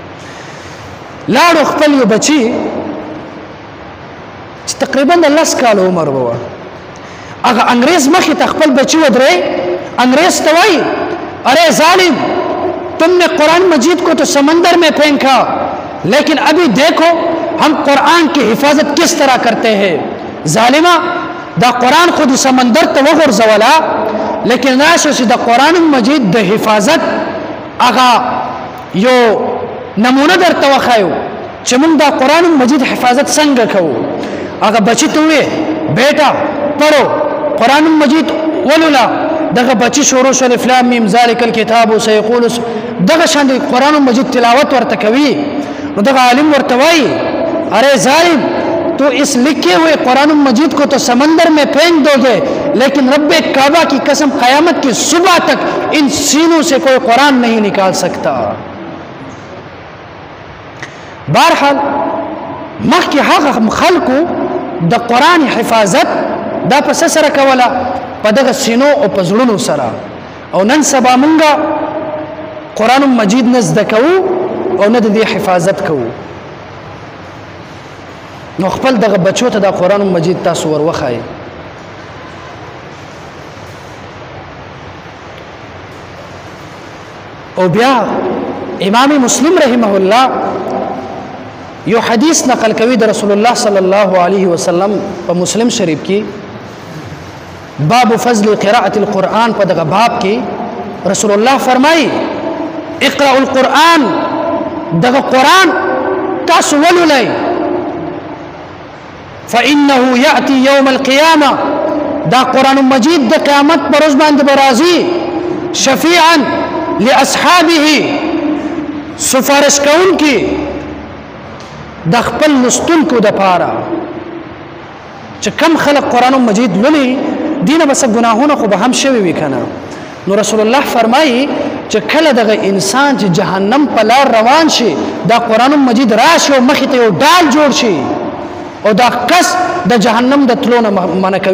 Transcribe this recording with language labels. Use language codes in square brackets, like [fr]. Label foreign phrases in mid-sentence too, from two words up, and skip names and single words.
[ps] لاړو خپل یو بچي چې تقریبا د 10 کال عمر و هغه انګریز مخې ته خپل بچي ودرې انګریز ته وای [ur] ارے ظالم تم نے قرآن مجید کو تو سمندر میں پھینکا لیکن ابھی دیکھو ہم قرآن کی حفاظت کس طرح کرتے ہیں [ps] ظالمہ دا قرآن خود سمندر تو وغورځولا لیکن راشو چې دا قرآن مجید د حفاظت هغه یو نمونه درته وښایو چې موږ دا قرآن مجید حفاظت څنګه کوو هغه بچی ته وې [ur] بیٹا پڑھو [ps] قرآن مجید ولولا دغه بچی شروع شو [ar] الف لام میم ذالک الکتاب سیقول [ps] دغه شان قرآن مجید تلاوت ورته کوي نو دغه عالم ورته وایي [ur] ارے ظالم تو اس لکھے ہوئے قرآن مجید کو تو سمندر میں پھینک دو گے لیکن رب کعبہ کی قسم قیامت کی صبح تک ان سینوں سے کوئی قرآن نہیں نکال سکتا [ps] بہرحال مخکې هغه خلکو د قرآن حفاظت دا په څه سره کوله په دغه سینو او په زړونو سره او نن سبا مونږ قرآن مجید نه زده کوو او نه د دې حفاظت کوو نو خپل دغه بچو ته د قرآن مجید تاسو ور وښایئ او بیا امام مسلم [ar] رحمه الله [ps] یو حدیث نقل کوي د رسول الله [ar] صلی الله علیه وسلم [ps] په مسلم شریف کې [ar] باب فضل قراءة القرآن [ps] په دغه باب کې رسول الله فرمایي [ar] اقرأوا القرآن [ps] دغه قرآن تاسو ولولئ [ar] فإنه يأتي يوم القيامة [ps] دا قرآن مجید د قیامت پر ورځ باندې برازي [ar] شفيعا لأصحابه [ps] سفارش کوونکی د خپل لوستونکو دپاره چې کم خلق قرآن مجید لولي دینه بس ګناهونه خو به هم شوي وي کنه نو رسول الله فرمایي چې کله دغه انسان چې جهنم په لار روان شي دا قرآن مجید راشي او مخې ته یو ډال جوړ شي او دا کس د جهنم د تلو نه منع کوي.